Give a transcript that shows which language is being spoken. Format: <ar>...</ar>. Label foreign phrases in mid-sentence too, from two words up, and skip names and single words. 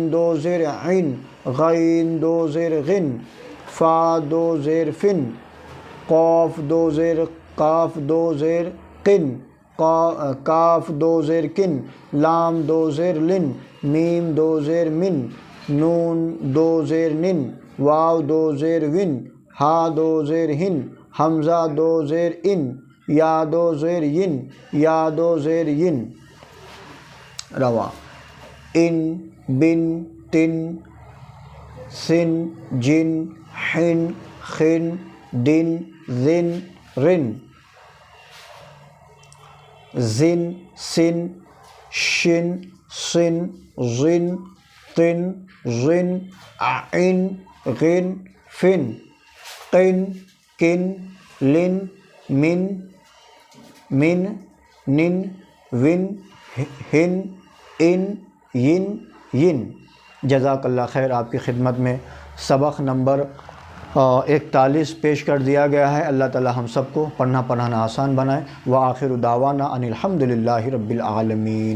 <ur>دو زیر عین، غین دو زیر غن، فا دو زیر فن، قاف دو زیر قاف دو زیر قن، کاف دو زیر کن، لام دو زیر لن، میم دو زیر من، نون دو زیر نن، واو دو زیر ون، ہا دو زیر ہن، حمزہ دو زیر ان، یا دو زیر ین، یا دو زیر ین۔ رواں ان، بن، تن، سن، جن، حن، خن، دن، زن، رن، زن، سن، شن، سن، زن، طن، زن، عن، غن، فن، قن، کن، لن، من، من، نن، ون، ہن، ان، ین، ین۔</ur> <ar>جزاک اللہ خیر۔</ar> <ur>آپ کی خدمت میں سبق نمبر 41 پیش کر دیا گیا ہے۔ اللہ تعالی ہم سب کو پڑھنا پڑھانا آسان بنائے۔</ur> <ar>وآخر دعوانا ان الحمد للہ رب العالمین۔</ar>